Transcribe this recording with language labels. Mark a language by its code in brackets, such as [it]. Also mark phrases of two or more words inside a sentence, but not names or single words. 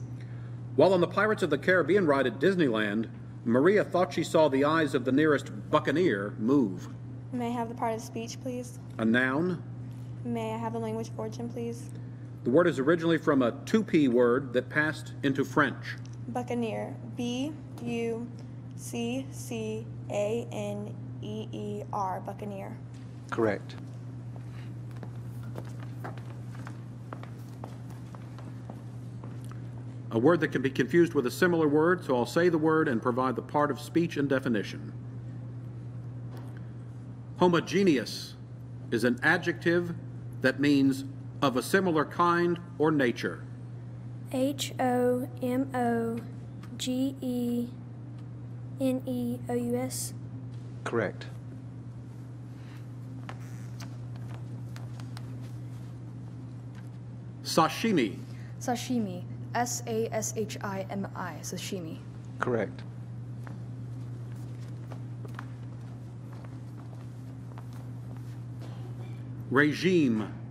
[en] While on the Pirates of the Caribbean ride at Disneyland, Maria thought she saw the eyes of the nearest buccaneer move. May I have the part of speech, please? A noun. May I have the language of origin, please? The word is originally from a 2P word that passed into French. Buccaneer. B-U-C-C-A-N-E-E-R. Buccaneer. Correct. A word that can be confused with a similar word, so I'll say the word and provide the part of speech and definition. Homogeneous is an adjective that means of a similar kind or nature. H-O-M-O-G-E-N-E-O-U-S. Correct. Sashimi. Sashimi. S-A-S-H-I-M-I. Sashimi. Correct. Regime.